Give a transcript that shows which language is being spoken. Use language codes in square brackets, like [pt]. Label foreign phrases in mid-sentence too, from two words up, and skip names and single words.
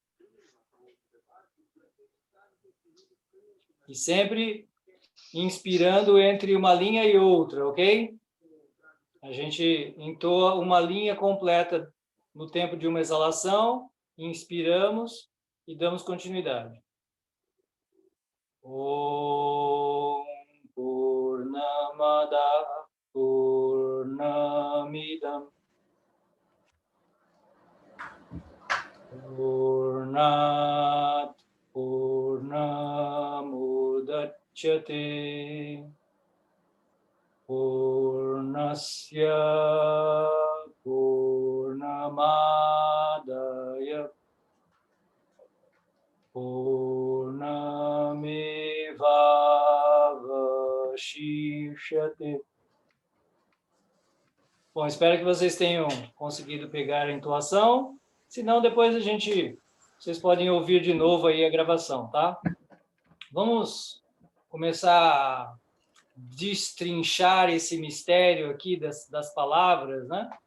[pt] E sempre inspirando entre uma linha e outra, ok? A gente entoa uma linha completa no tempo de uma exalação, inspiramos e damos continuidade. [sa] ॐ पूर्णमदः पूर्णमिदं पूर्णात् पूर्णमुदच्यते पूर्णस्य पूर्णमादाय पूर्णमेवावशिष्यते. [pt] Bom, espero que vocês tenham conseguido pegar a entoação. Se não, depois vocês podem ouvir de novo aí a gravação, tá? Vamos começar a destrinchar esse mistério aqui das palavras, né?